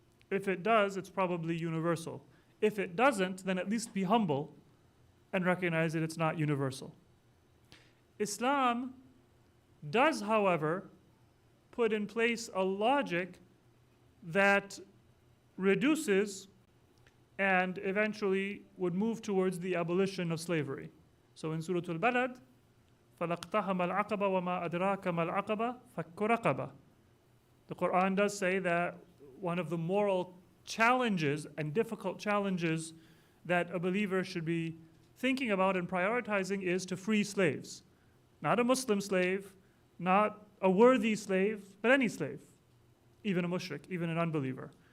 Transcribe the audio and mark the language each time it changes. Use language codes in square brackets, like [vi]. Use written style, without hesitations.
[en] If it does, it's probably universal. If it doesn't, then at least be humble and recognize that it's not universal. Islam does, however, put in place a logic that reduces and eventually would move towards the abolition of slavery. So in Surah Al-Balad, [ar] فَلَقْتَحَمَ الْعَقَبَ وَمَا أَدْرَاكَ مَا الْعَقَبَ فَكُّ رَقَبَةٍ. [en] The Quran does say that one of the moral challenges and difficult challenges that a believer should be thinking about and prioritizing is to free slaves. Not a Muslim slave, not a worthy slave, but any slave, even a mushrik, even an unbeliever.